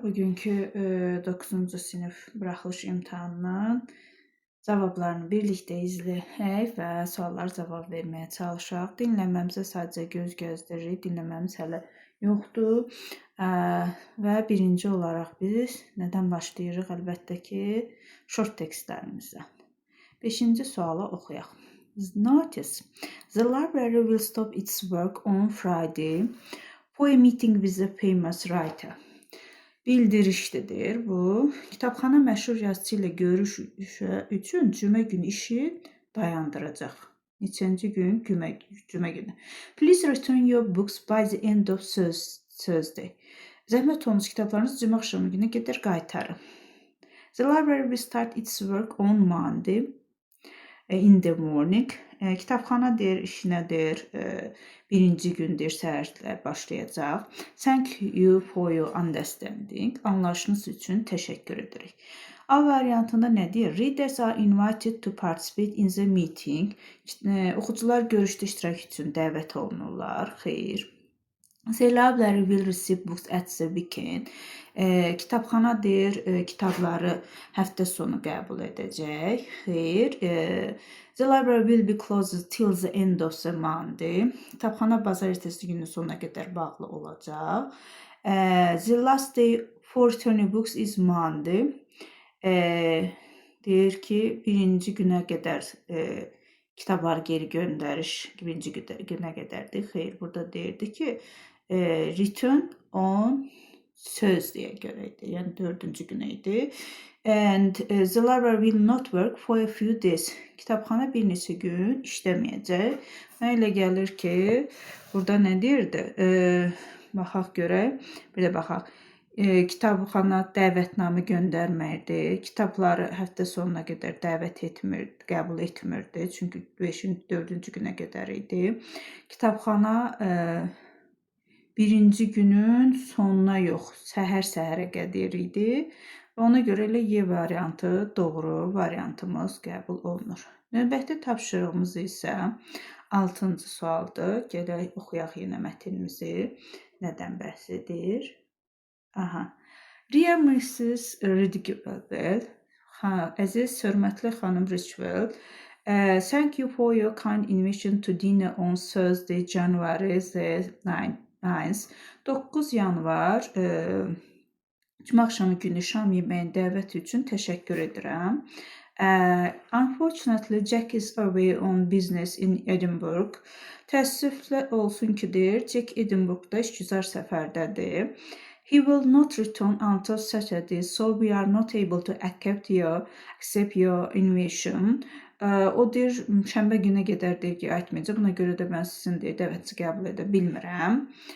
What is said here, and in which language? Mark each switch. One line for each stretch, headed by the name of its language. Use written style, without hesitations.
Azerbaijani: Bugünkü 9-cu sinif buraxılış imtahanının cavablarını birlikdə izləyək və suallara cavab verməyə çalışaq. Dinləməmizə sadəcə göz gəzdiririk. Dinləməmiz hələ yoxdur. Və birinci olaraq biz nədən başlayırıq? Əlbəttə ki, short tekstlərimizdən. 5-ci sualı oxuyaq.
English: Notice, the library will stop its work on Friday for a meeting with a famous writer.
Azerbaijani: Bildirişlidir bu. Kitabxana məşhur yazıçı ilə görüş üçün cümə günü işi dayandıracaq. Neçənci gün? Cümə günü.
English: Please return your books by the end of Thursday.
Azerbaijani: Zəhmət olunuz kitablarınızı cümə axşamı günə qədər qaytarın.
English: The library will start its work on Monday in the morning.
Azerbaijani: Kitabxana deyir, işinə deyir, birinci gündür, səhərlər başlayacaq.
English: Thank you for your understanding.
Azerbaijani: Anlayışınız üçün təşəkkür edirik. A variantında nə deyir?
English: Readers are invited to participate in the meeting.
Azerbaijani: Oxucular görüşdə iştirak üçün dəvət olunurlar. Xeyr.
English: The library will receive books at the weekend.
Azerbaijani: Kitabxana deyir, kitabları həftə sonu qəbul edəcək. Xeyr.
English: The library will be closed till the end of the Monday.
Azerbaijani: Kitabxana bazar ertəsi günün sonuna qədər bağlı olacaq.
English: The last day for returning books is Monday.
Azerbaijani: Deyir ki, birinci günə qədər kitabları geri göndəriş birinci günə qədərdir. Xeyr, burada deyirdi ki,
English: return on Thursday-
Azerbaijani: yə görə idi. Yəni 4-cü günə idi.
English: And the library will not work for a few days.
Azerbaijani: Kitabxana bir neçə gün işləməyəcək. Mənə elə gəlir ki, burada nə deyirdi? Baxaq görək. Bir də baxaq. Kitabxana dəvətnamə göndərməkdi. Kitabları həftə sonuna qədər dəvət etmirdi, qəbul etmirdi. Çünki 4-cü günə qədər idi. Kitabxana birinci günün sonuna yox, səhər-səhərə qədər idi. Ona görə elə Y variantı doğru variantımız qəbul olunur. Növbəti tapşırığımız isə 6-cı sualdır. Gələk oxuyaq yenə mətnimizi. Nədən bəhs edir?
English: Dear Mrs. Ridgewell,
Azerbaijani: əziz, hörmətli xanım
English: Ridgewell, thank you for your kind invitation to dinner on Thursday, January the 9th.
Azerbaijani: 9 yanvar cümə axşamı günü şam yeməyinin dəvəti üçün təşəkkür edirəm.
English: Unfortunately, Jack is away on business in Edinburgh.
Azerbaijani: Təəssüflə olsun ki, deyir, Jack Edinburghda işgüzar səfərdədir.
English: He will not return until Saturday, so we are not able to accept your invitation.
Azerbaijani: O deyir, şənbə günə qədər deyir ki, aytmayacaq. Buna görə də mən sizin deyir, dəvətçi qəbul edə bilmirəm.